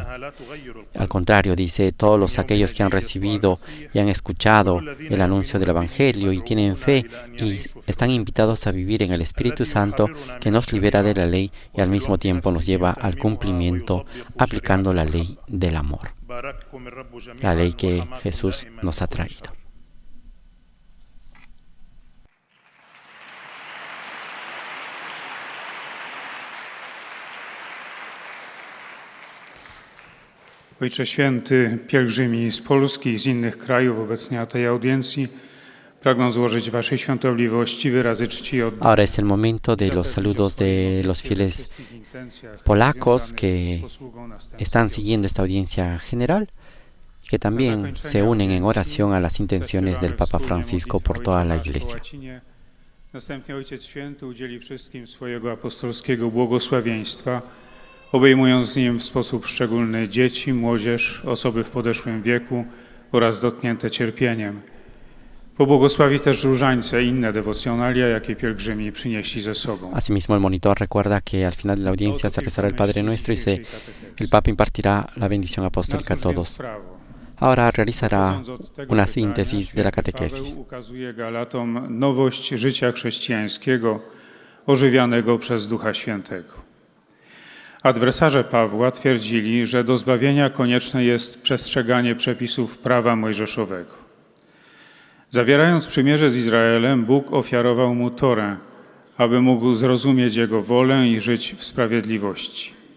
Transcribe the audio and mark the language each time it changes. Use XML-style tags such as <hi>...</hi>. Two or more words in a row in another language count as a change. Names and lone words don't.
<es>Al contrario, dice, todos aquellos que han recibido y han escuchado el anuncio del Evangelio y tienen fe y están invitados a vivir en el Espíritu Santo, que nos libera de la ley y al mismo tiempo nos lleva al cumplimiento aplicando la ley del amor, la ley que Jesús nos ha traído.</es> <pl>Ojcze Święty, pielgrzymi z Polski i z innych krajów obecnie na tej audiencji pragną złożyć Waszej Świątobliwości wyrazy czci i oddania.</pl> <es>Ahora es el momento de los saludos de los fieles polacos que están siguiendo esta audiencia general y que también se unen en oración a las intenciones del Papa Francisco por toda la Iglesia.</es> <pl>Następnie Ojciec Święty udzieli wszystkim swojego apostolskiego błogosławieństwa, obejmując z nim w sposób szczególny dzieci, młodzież, osoby w podeszłym wieku oraz dotknięte cierpieniem. Pobłogosławi też różańce i inne dewocjonalia, jakie pielgrzymi przynieśli ze sobą.</pl> <es>Asimismo, el monitor recuerda que al final de la audiencia se rezará el Padre Nuestro y el Papa impartirá la bendición apostólica a todos. Ahora realizará una síntesis de la catequesis.</es> <pl>Ukazuje Galatom nowość życia chrześcijańskiego, ożywianego przez Ducha Świętego. Adwersarze Pawła twierdzili, że do zbawienia konieczne jest przestrzeganie przepisów prawa mojżeszowego. Zawierając przymierze z Izraelem, Bóg ofiarował mu Torę, aby mógł zrozumieć Jego wolę i żyć w sprawiedliwości.</pl>